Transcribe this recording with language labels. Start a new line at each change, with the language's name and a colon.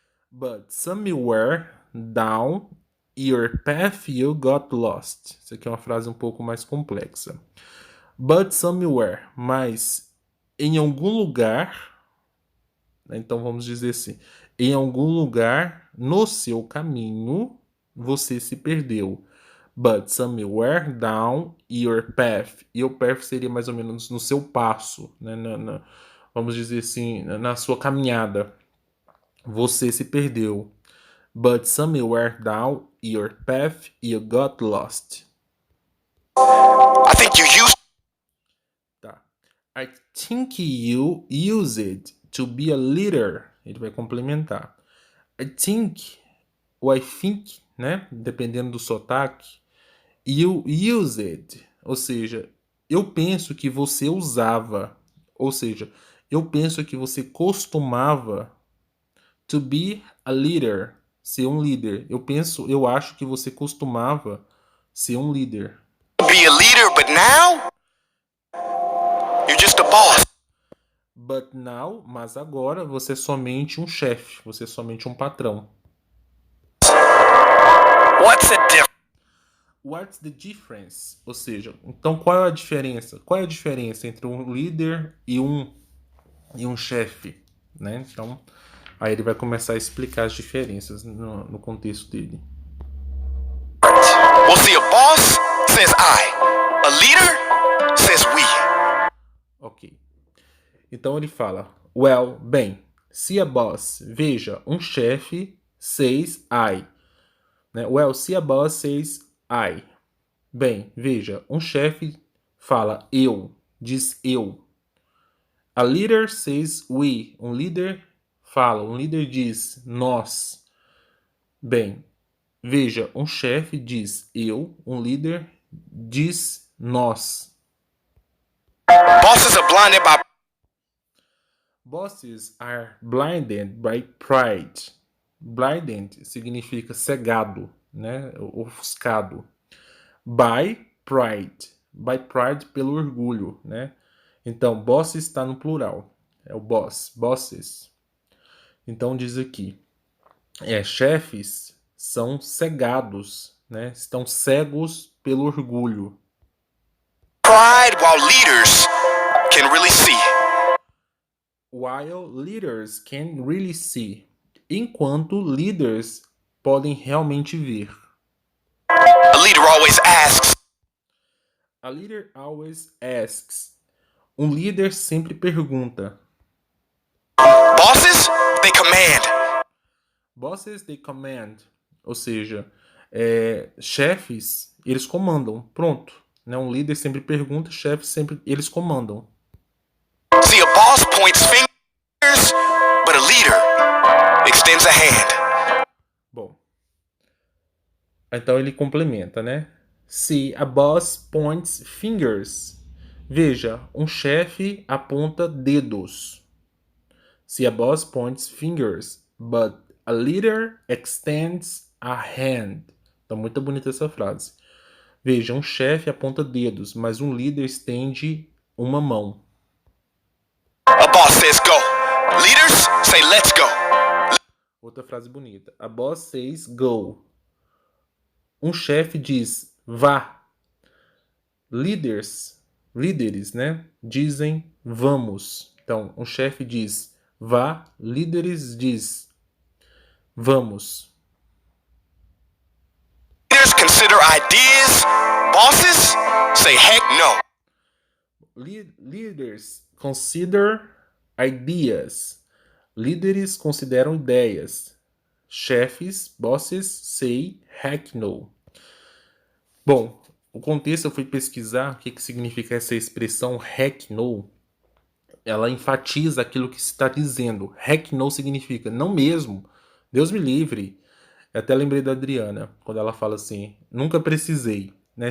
English: But somewhere down your path you got lost.
Portuguese: Isso aqui é uma frase um pouco mais complexa.
English: But somewhere,
Portuguese: mas em algum lugar, né, então vamos dizer assim, em algum lugar no seu caminho você se perdeu.
English: But somewhere down your path. Your path
Portuguese: seria mais ou menos no seu passo, né, vamos dizer assim, na sua caminhada. Você se perdeu.
English: But somewhere down your path you got lost. I think you used.
Portuguese: Tá.
English: I think you use it to be a leader.
Portuguese: Ele vai complementar.
English: I think,
Portuguese: ou I think, né? Dependendo do sotaque.
English: You use it.
Portuguese: Ou seja, eu penso que você usava. Ou seja, eu penso que você costumava
English: to be a leader,
Portuguese: ser um líder. Eu acho que você costumava ser um líder.
English: Be a leader, but now you're just a boss. But now,
Portuguese: mas agora você é somente um chefe, você é somente um patrão.
English: What's the difference? What's the difference?
Portuguese: Ou seja, então qual é a diferença? Qual é a diferença entre um líder e um chefe, né? Então, aí ele vai começar a explicar as diferenças no contexto dele.
English: We'll see, a boss says I. A leader says we. Ok.
Portuguese: Então ele fala,
English: well,
Portuguese: bem,
English: se a boss,
Portuguese: veja, um chefe
English: says I.
Portuguese: Né?
English: Well, se a boss says I.
Portuguese: Bem, veja, um chefe fala eu, diz eu.
English: A leader says we.
Portuguese: Um líder diz nós. Bem, veja, um chefe diz eu, um líder diz nós.
English: Bosses are blinded by Bosses are blinded by pride.
Portuguese: Blinded significa cegado, né? Ofuscado.
English: By pride. By pride
Portuguese: pelo orgulho, né? Então, bosses está no plural. É o boss, bosses. Então diz aqui, chefes são cegados, né? Estão cegos pelo orgulho.
English: pride while leaders can really see. While leaders can really see.
Portuguese: Enquanto líderes podem realmente ver.
English: A leader always asks, A leader always asks.
Portuguese: Um líder sempre pergunta.
English: bosses, they command. Bosses, they command.
Portuguese: Ou seja, chefes, eles comandam. Pronto. Né? Um líder sempre pergunta, chefes sempre eles comandam.
English: See, a boss points fingers, but a leader extends a hand.
Portuguese: Bom. Então ele complementa, né?
English: See, a boss points fingers.
Portuguese: Veja, um chefe aponta dedos.
English: See, a boss points fingers, but a leader extends a hand.
Portuguese: Então, muito bonita essa frase. Veja, um chefe aponta dedos, mas um líder estende uma mão.
English: A boss says go. Leaders say let's go.
Portuguese: Outra frase bonita.
English: A boss says go.
Portuguese: Um chefe diz vá. Líderes, né? Dizem vamos. Então, um chefe diz vá, líderes diz vamos.
English: Leaders consider ideas. Bosses say heck no. Leaders consider ideas.
Portuguese: Líderes consideram ideias. Chefes, bosses,
English: say heck no.
Portuguese: Bom, o contexto eu fui pesquisar o que significa essa expressão
English: heck no.
Portuguese: Ela enfatiza aquilo que se está dizendo.
English: Heck no
Portuguese: significa não mesmo. Deus me livre. Eu até lembrei da Adriana, quando ela fala assim, nunca precisei. Né?